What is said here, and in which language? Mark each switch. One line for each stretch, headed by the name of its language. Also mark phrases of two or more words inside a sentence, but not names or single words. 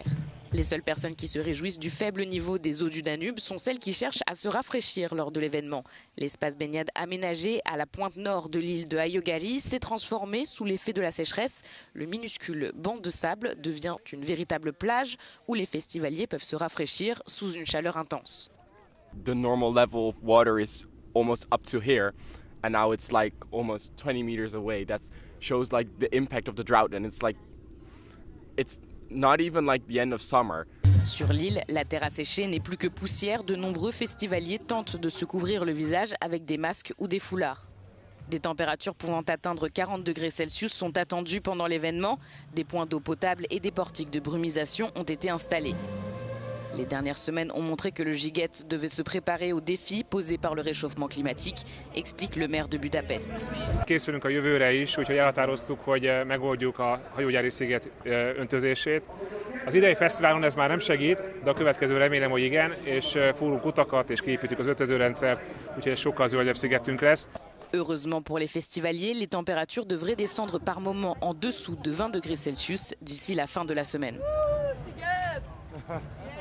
French: Les seules personnes qui se réjouissent du faible niveau des eaux du Danube sont celles qui cherchent à se rafraîchir lors de l'événement. L'espace baignade aménagé à la pointe nord de l'île de Hajógári s'est transformé sous l'effet de la sécheresse. Le minuscule banc de sable devient une véritable plage où les festivaliers peuvent se rafraîchir sous une chaleur intense.
English: The normal level of water is almost up to here, and now it's like almost 20 meters away. That shows like the impact of the drought, and it's not even like the end of summer.
French: Sur l'île, la terre asséchée n'est plus que poussière. De nombreux festivaliers tentent de se couvrir le visage avec des masques ou des foulards. Des températures pouvant atteindre 40 degrés Celsius sont attendues pendant l'événement. Des points d'eau potable et des portiques de brumisation ont été installés. Les dernières semaines ont montré que le Sziget devait se préparer aux défis posés par le réchauffement climatique, explique le maire de Budapest.
Hungarian: Készülünk a jövőre is, úgyhogy elhatároztuk, hogy megoldjuk a Hajógyári-sziget öntözését. Az idei fesztiválon ez már nem segít, de a következő remélem, hogy igen, és fúrunk utakat és kiépítjük az öntözőrendszert, úgyhogy ez sokkal zöldebb szigetünk lesz.
French: Heureusement pour les festivaliers, les températures devraient descendre par moments en dessous de 20 degrés Celsius d'ici la fin de la semaine.